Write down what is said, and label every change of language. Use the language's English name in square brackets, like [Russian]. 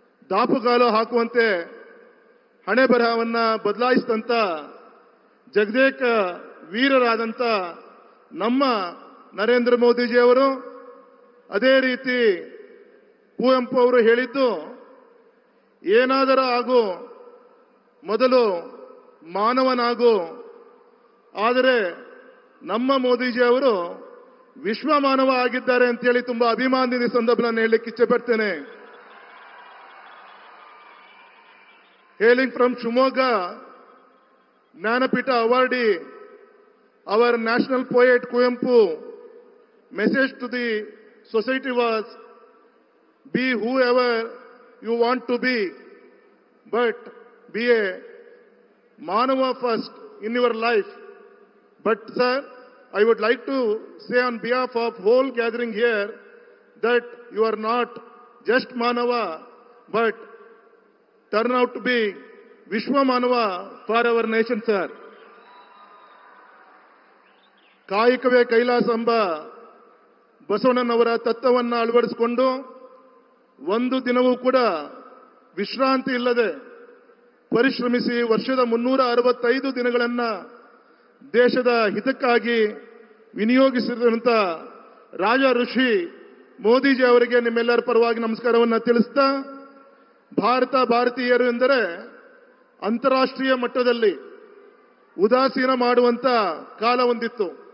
[Kannada] ದಾಪುಗಾಲು ಹಾಕುವಂತೆ ಹಣೆ ಬರಹವನ್ನ ಬದಲಾಯಿಸಿದಂತ ಜಗದೇಕ ವೀರರಾದಂತ ನಮ್ಮ ನರೇಂದ್ರ ಮೋದಿಜಿಯವರು, ಅದೇ ರೀತಿ ಕುವೆಂಪು ಅವರು ಹೇಳಿದ್ದು, ಏನಾದರೂ ಆಗು ಮೊದಲು ಮಾನವನಾಗು. ಆದರೆ ನಮ್ಮ ಮೋದಿಜಿಯವರು ವಿಶ್ವ ಮಾನವ ಆಗಿದ್ದಾರೆ ಅಂತೇಳಿ ತುಂಬಾ ಅಭಿಮಾನದಿಂದ ಸಂದರ್ಭವನ್ನು ಹೇಳಲಿಕ್ಕೆ ಇಚ್ಛೆ ಪಡ್ತೇನೆ. [English] Hailing from Shimoga, Jnanapita awardee, our national poet Kuvempu, message to the society was, be whoever you want to be, but be a Manava first in your life. But sir, I would like to say on behalf of whole gathering here that you are not just Manava, but turn out to be Vishwa Manava for our nation, sir. [Kannada] ಕಾಯಕವೇ ಕೈಲಾಸ ಎಂಬ ಬಸವಣ್ಣನವರ ತತ್ವವನ್ನು ಅಳವಡಿಸಿಕೊಂಡು ಒಂದು ದಿನವೂ ಕೂಡ ವಿಶ್ರಾಂತಿ ಇಲ್ಲದೆ ಪರಿಶ್ರಮಿಸಿ ವರ್ಷದ 365 ದಿನಗಳನ್ನ ದೇಶದ ಹಿತಕ್ಕಾಗಿ ವಿನಿಯೋಗಿಸಿರುವಂತ ರಾಜ ಋಷಿ ಮೋದಿಜಿ ಅವರಿಗೆ ನಿಮ್ಮೆಲ್ಲರ ಪರವಾಗಿ ನಮಸ್ಕಾರವನ್ನು ತಿಳಿಸ್ತಾ, ಭಾರತೀಯರು ಎಂದರೆ ಅಂತಾರಾಷ್ಟ್ರೀಯ ಮಟ್ಟದಲ್ಲಿ ಉದಾಸೀನ ಮಾಡುವಂತ ಕಾಲ ಹೊಂದಿತ್ತು.